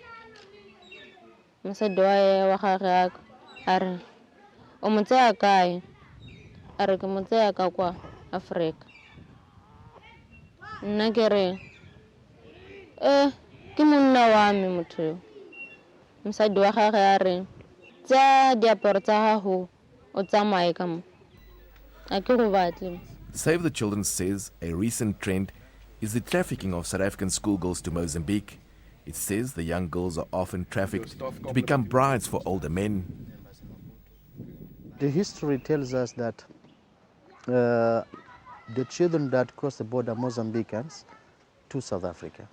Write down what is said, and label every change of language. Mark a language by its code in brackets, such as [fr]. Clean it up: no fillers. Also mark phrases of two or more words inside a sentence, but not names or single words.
[tn] Mosadi wa gagwe a re o mo tseya kae, a re ke mo tseya ka kwa Africa. Nna ke re ke monna wa me motho yo. Mosadi wa gagwe a re tseya diaparo tsa gago o tsamaye ka mo, a ke go batle. [en] Save the Children says a recent trend is the trafficking of South African schoolgirls to Mozambique. It says the young girls are often trafficked to become brides for older men. The history tells us that the children that cross the border are Mozambicans to South Africa.